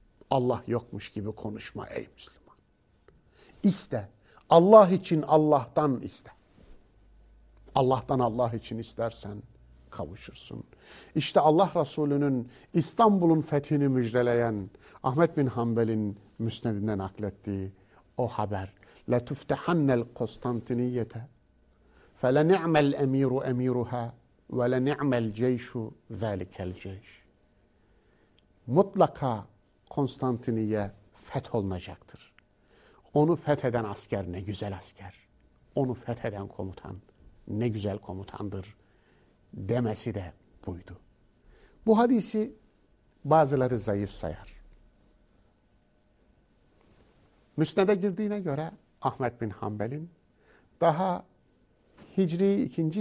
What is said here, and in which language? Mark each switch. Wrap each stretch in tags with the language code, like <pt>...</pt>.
<tr>Allah yokmuş gibi konuşma ey Müslüman. İste, Allah için Allah'tan iste. Allah'tan Allah için istersen kavuşursun. İşte Allah Resulü'nün İstanbul'un fethini müjdeleyen Ahmet bin Hanbel'in müsnedinden naklettiği o haber.</tr> <ar>لَتُفْتَحَنَّ الْقُسْطَنْتِنِيَّةَ فَلَنِعْمَ الْاَم۪يرُ اَم۪يرُهَا وَلَنِعْمَ الْجَيْشُ ذَٰلِكَ الْجَيْشِ</ar> <tr>Mutlaka Konstantiniyye fetholunacaktır. Onu fetheden asker ne güzel asker. Onu fetheden komutan ne güzel komutandır demesi de buydu. Bu hadisi bazıları zayıf sayar. Müsned'e girdiğine göre Ahmet bin Hanbel'in daha Hicri 2.</tr>